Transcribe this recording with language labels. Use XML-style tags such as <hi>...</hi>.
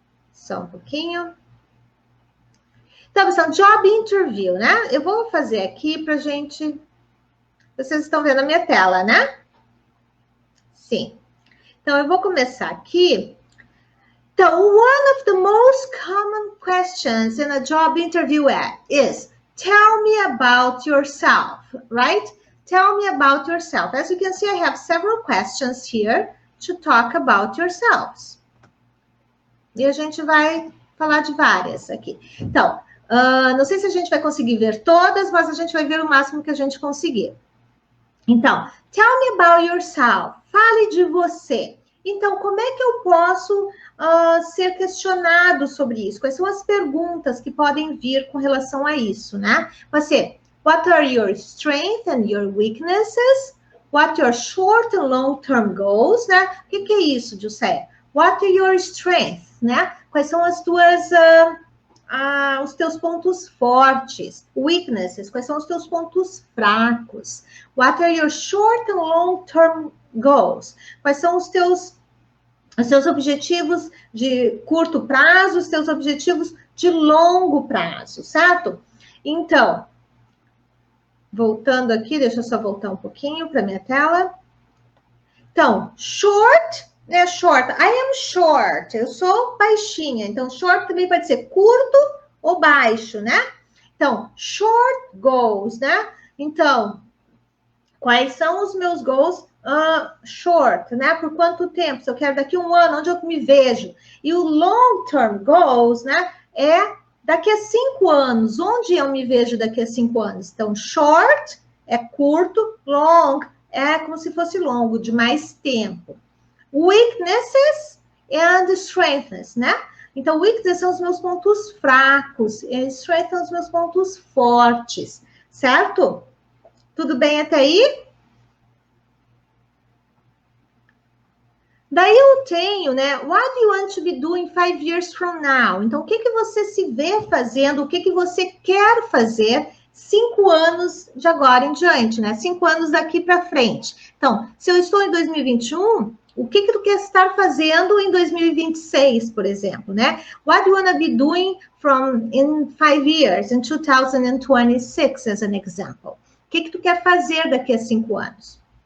<pt>Só um pouquinho. Então, pessoal,</pt> <en>job interview,</en> <pt>né? Eu vou fazer aqui pra gente... Vocês estão vendo a minha tela, né? Sim. Então, eu vou começar aqui.</pt> <en>Então, one of the most common questions in a job interview is, tell me about yourself, right? Tell me about yourself. As you can see, I have several questions here to talk about yourselves.</en> <pt>E a gente vai falar de várias aqui. Então, não sei se a gente vai conseguir ver todas, mas a gente vai ver o máximo que a gente conseguir.</pt> <en>Então, tell me about yourself.</en> <pt>Fale de você. Então, como é que eu posso ser questionado sobre isso? Quais são as perguntas que podem vir com relação a isso, né? Vai ser,</pt> <en>what are your strengths and your weaknesses? What are your short and long-term goals, né?</en> <pt>O que é isso, José?</pt> <en>What are your strengths, né?</en> <pt>Quais são as tuas... os teus pontos fortes, weaknesses, quais são os teus pontos fracos?</pt> <en>What are your short and long-term goals?</en> <pt>Quais são os teus objetivos de curto prazo, os teus objetivos de longo prazo, certo? Então, voltando aqui, deixa eu só voltar um pouquinho para minha tela. Então, short, né? Short,</pt> <en>I am short,</en> <pt>eu sou baixinha. Então, short também pode ser curto ou baixo, né? Então, short goals, né? Então, quais são os meus goals short, né? Por quanto tempo? Se eu quero daqui a um ano, onde eu me vejo? E o long term goals, né? É daqui a 5 anos, onde eu me vejo daqui a 5 anos? Então, short é curto, long é como se fosse longo, de mais tempo.</pt> <en>Weaknesses and strengths, né?</en> <pt>Então, weaknesses são os meus pontos fracos, e strengths são os meus pontos fortes, certo? Tudo bem até aí? Daí eu tenho, né?</pt> <en>What do you want to be doing 5 years from now?</en> <pt>Então, o que você se vê fazendo? O que você quer fazer 5 anos de agora em diante, né? 5 anos daqui para frente. Então, se eu estou em 2021, o que tu quer estar fazendo em 2026, por exemplo, né?</pt> <en>What do you want to be doing in 5 years, in 2026, as an example?</en> <pt>O que tu quer fazer daqui a 5 anos?</pt>